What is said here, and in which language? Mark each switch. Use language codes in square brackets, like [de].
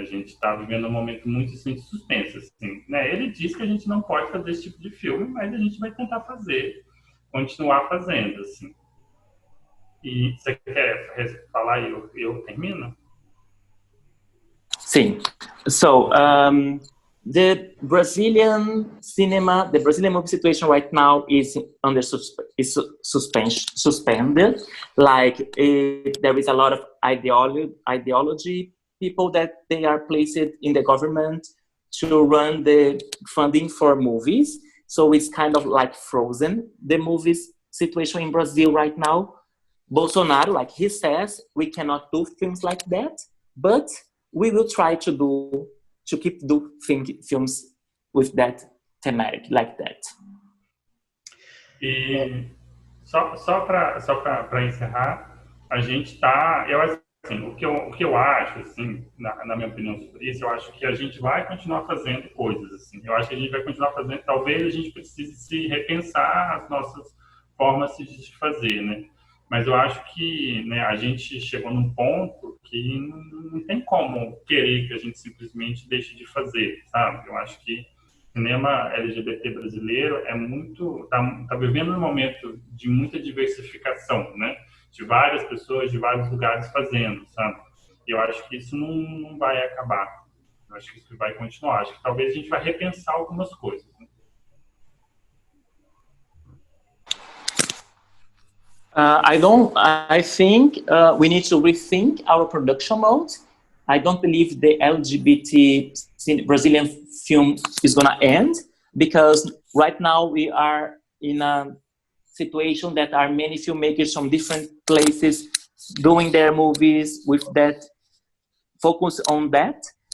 [pt] A gente está vivendo um momento muito assim, de suspense, assim, né? Ele diz que a gente não pode fazer esse tipo de filme, mas a gente vai tentar continuar fazendo, assim. E você quer falar e eu termino? Sim. [en] So, the Brazilian cinema, the Brazilian movie situation right now is suspended. Like there is a lot of ideology people that they are placed in the government to run the funding for movies. So it's kind of like frozen, the movies situation in Brazil right now. Bolsonaro, like he says, we cannot do things like that, but we will try to keep do films with that thematic, like that. [pt] E só para encerrar, a gente está, assim, o que eu acho, assim, na minha opinião sobre isso, eu acho que a gente vai continuar fazendo coisas, assim. Eu acho que a gente vai continuar fazendo, talvez a gente precise se repensar as nossas formas de fazer, né? Mas eu acho que, né, a gente chegou num ponto que não tem como querer que a gente simplesmente deixe de fazer, sabe? Eu acho que o cinema LGBT brasileiro tá vivendo um momento de muita diversificação, né? De várias pessoas, de vários lugares fazendo, sabe? E eu acho que isso não vai acabar. Eu acho que isso vai continuar. Acho que talvez a gente vai repensar algumas coisas, né? [en] I think we need to rethink our production mode. I don't believe the LGBT Brazilian film is going to end, because right now we are in a situation that are many filmmakers from different places doing their movies with that focus on that.